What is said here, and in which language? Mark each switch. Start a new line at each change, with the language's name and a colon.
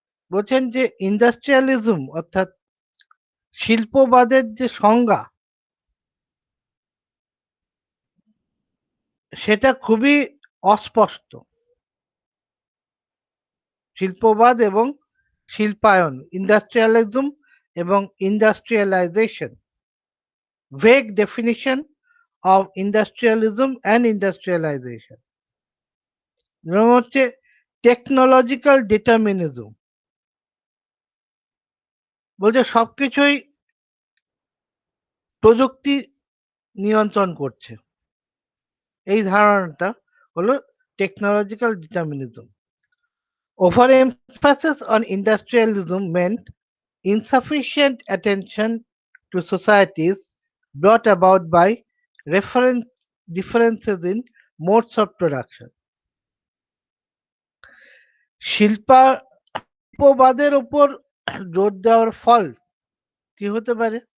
Bangla: বলছেন যে ইন্ডাস্ট্রিয়ালিজম অর্থাৎ শিল্পবাদের যে সংজ্ঞা সেটা খুবই অস্পষ্ট। শিল্পবাদ এবং শিল্পায়ন, ইন্ডাস্ট্রিয়ালিজম এবং industrialisation.
English: Vague definition of industrialism and industrialization.
Bangla: যেমন হচ্ছে টেকনোলজিক্যাল ডিটারমিনিজম। বলছে সবকিছুই প্রযুক্তি নিয়ন্ত্রণ করছে। এই ধারণাটা হলো technological determinism.
English: Overemphasis on industrialism meant insufficient attention to societies brought about by reference differences in modes of production.
Bangla: শিল্পবাদের উপর জোর দেওয়ার ফল কি হতে পারে?